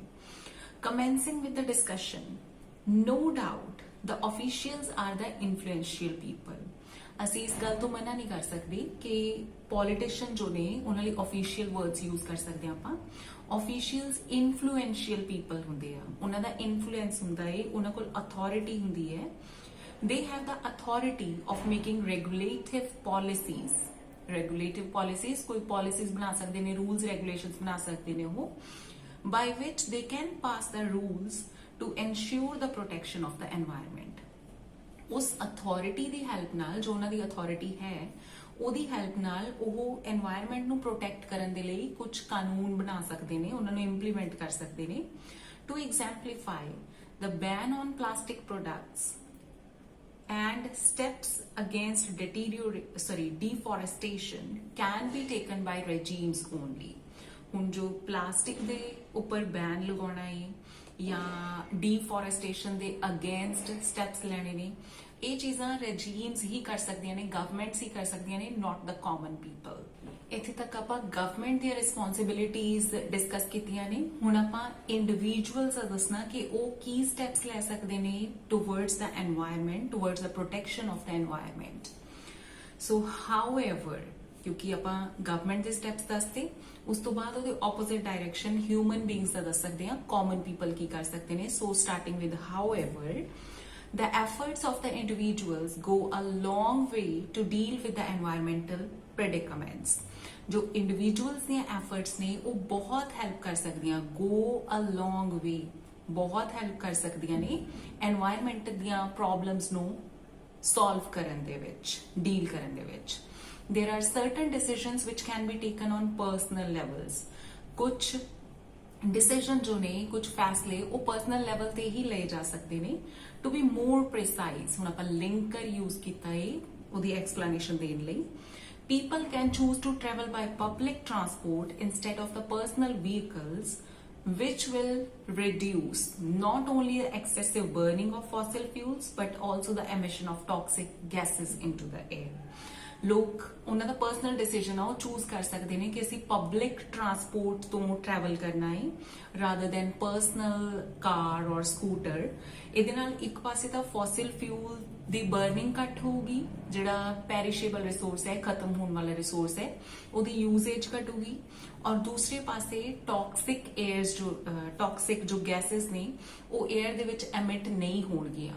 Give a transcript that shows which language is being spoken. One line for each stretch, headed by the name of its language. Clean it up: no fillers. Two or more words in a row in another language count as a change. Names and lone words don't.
English: Commencing with the discussion, no doubt the officials are the influential people.
Punjabi: ਅਸੀਂ ਇਸ ਗੱਲ ਤੋਂ ਮਨਾ ਨਹੀਂ ਕਰ ਸਕਦੇ ਕਿ ਪੋਲੀਟੀਸ਼ੀਅਨ ਜੋ ਨੇ ਉਹਨਾਂ ਲਈ
English: official words use
Punjabi: ਕਰ ਸਕਦੇ ਹਾਂ ਆਪਾਂ।
English: officials influential people
Punjabi: ਹੁੰਦੇ ਆ, ਉਹਨਾਂ ਦਾ influence ਹੁੰਦਾ ਹੈ, ਉਹਨਾਂ ਕੋਲ authority ਹੁੰਦੀ ਹੈ।
English: they have the authority of making regulative policies. regulative policies
Punjabi: ਕੋਈ policies ਬਣਾ ਸਕਦੇ ਨੇ,
English: rules regulations
Punjabi: ਬਣਾ ਸਕਦੇ ਨੇ ਉਹ,
English: by which they can pass the rules to ensure the protection of the environment.
Punjabi: ਉਸ authority ਦੀ help ਨਾਲ, ਜੋ ਉਹਨਾਂ ਦੀ authority ਹੈ, ਉਹਦੀ help ਨਾਲ ਉਹ environment ਨੂੰ protect ਕਰਨ ਦੇ ਲਈ ਕੁਝ ਕਾਨੂੰਨ ਬਣਾ ਸਕਦੇ ਨੇ, ਉਹਨਾਂ ਨੂੰ implement ਕਰ ਸਕਦੇ ਨੇ।
English: To exemplify, the ban on plastic products and steps against deforestation can be taken by regimes only.
Punjabi: ਹੁਣ ਜੋ ਪਲਾਸਟਿਕ ਦੇ ਉੱਪਰ ਬੈਨ ਲਗਾਉਣਾ ਹੈ ਜਾਂ ਡੀਫੋਰੈਸਟੇਸ਼ਨ ਦੇ
English: against steps
Punjabi: ਲੈਣੇ ਨੇ, ਇਹ ਚੀਜ਼ਾਂ ਰੈਜੀਮਸ ਹੀ ਕਰ ਸਕਦੀਆਂ ਨੇ, ਗਵਰਨਮੈਂਟਸ ਹੀ ਕਰ ਸਕਦੀਆਂ ਨੇ,
English: not the common people.
Punjabi: ਇੱਥੇ ਤੱਕ ਆਪਾਂ ਗਵਰਨਮੈਂਟ ਦੀਆਂ
English: responsibilities discuss
Punjabi: ਕੀਤੀਆਂ ਨੇ। ਹੁਣ ਆਪਾਂ ਇੰਡੀਵਿਜੂਅਲਸ ਦਾ ਦੱਸਣਾ ਕਿ ਉਹ ਕੀ ਸਟੈਪਸ ਲੈ ਸਕਦੇ ਨੇ
English: towards the environment, towards the protection of the environment. so however,
Punjabi: ਕਿਉਂਕਿ ਆਪਾਂ ਗਵਰਨਮੈਂਟ ਦੇ ਸਟੈਪਸ ਦੱਸਦੇ, ਉਸ ਤੋਂ ਬਾਅਦ ਉਹਦੇ
English: opposite direction human beings
Punjabi: ਦਾ ਦੱਸ ਸਕਦੇ ਹਾਂ,
English: common people
Punjabi: ਕੀ ਕਰ ਸਕਦੇ ਨੇ।
English: so starting with however, the efforts of the individuals go a long way to deal with the environmental predicaments।
Punjabi: जो individuals ਦੀਆਂ efforts ਨੇ ਉਹ ਬਹੁਤ help ਕਰ ਸਕਦੀਆਂ,
English: go a long way,
Punjabi: ਬਹੁਤ help ਕਰ ਸਕਦੀਆਂ ਨੇ environment ਦੀਆਂ problems ਨੂੰ solve ਕਰਨ ਦੇ ਵਿੱਚ, deal ਕਰਨ ਦੇ ਵਿੱਚ।
English: There are certain decisions which can be taken on personal levels।
Punjabi: ਕੁਝ ਡਿਸੀਜਨ ਜੋ ਨੇ, ਕੁਛ ਫੈਸਲੇ ਵੋ
English: personal level
Punjabi: ਤੇ ਹੀ ਲਏ ਜਾ ਸਕਦੇ ਨੇ।
English: to be more precise,
Punjabi: ਹੁਣ ਆਪਾਂ
English: linker use
Punjabi: ਕੀਤਾ ਹੈ ਓਦੀ ਐਕਸਪਲੇਨੇਸ਼ਨ ਦੇਣ ਲਈ।
English: people can choose to travel by public transport instead of the personal vehicles, which will reduce not only the excessive burning of fossil fuels but also the emission of toxic gases into the air।
Punjabi: ਲੋਕ ਉਹਨਾਂ ਦਾ
English: personal decision
Punjabi: ਆ, ਉਹ ਚੂਜ਼ ਕਰ ਸਕਦੇ ਨੇ ਕਿ ਅਸੀਂ
English: public transport
Punjabi: ਤੋਂ ਟਰੈਵਲ ਕਰਨਾ ਹੈ
English: rather than personal car
Punjabi: ਔਰ ਸਕੂਟਰ। ਇਹਦੇ ਨਾਲ ਇੱਕ ਪਾਸੇ ਤਾਂ
English: fossil fuel
Punjabi: ਦੀ ਬਰਨਿੰਗ ਘੱਟ ਹੋਊਗੀ, ਜਿਹੜਾ
English: perishable resource
Punjabi: ਹੈ, ਖਤਮ ਹੋਣ ਵਾਲਾ ਰਿਸੋਰਸ ਹੈ, ਉਹਦੀ ਯੂਜ਼ੇਜ ਘਟੂਗੀ, ਔਰ ਦੂਸਰੇ ਪਾਸੇ ਟੌਕਸਿਕ ਜੋ ਗੈਸਸ ਨੇ ਉਹ 에ਅਰ ਦੇ ਵਿੱਚ ਐਮਿਟ ਨਹੀਂ ਹੋਣਗੀਆਂ।